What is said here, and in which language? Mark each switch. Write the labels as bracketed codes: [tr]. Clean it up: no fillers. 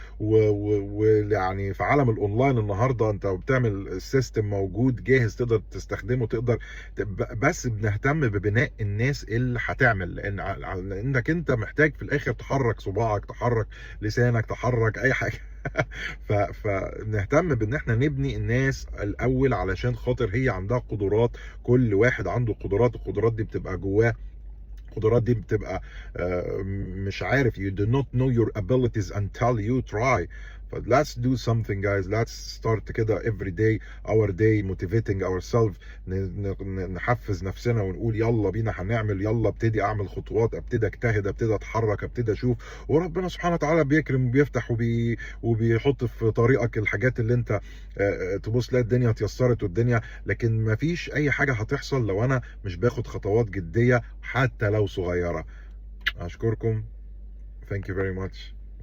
[ar] ويعني في عالم الاونلاين النهارده انت بتعمل السيستم موجود جاهز تقدر تستخدمه، تقدر بس بنهتم ببناء الناس اللي هتعمل، لانك انت محتاج في الاخر تحرك صباعك، تحرك لسانك، تحرك اي حاجه. فنهتم بان احنا نبني الناس الاول علشان خاطر هي عندها قدرات. كل واحد عنده قدرات، القدرات دي بتبقى جواه، القدرات دي بتبقى مش عارف. [en] you do not know your abilities until you try. ف let's do something guys, let's start كده every day our day motivating ourselves. [ar] نحفز نفسنا ونقول يلا بينا هنعمل، يلا ابتدي اعمل خطوات، ابتدي اجتهد، ابتدي اتحرك، ابتدي اشوف. وربنا سبحانه وتعالى بيكرم وبيفتح وبيحط في طريقك الحاجات اللي انت تبص تلاقي الدنيا اتيسرت والدنيا. لكن مفيش اي حاجة هتحصل لو انا مش باخد خطوات جدية حتى لو صغيرة. اشكركم. [en] Thank you very much.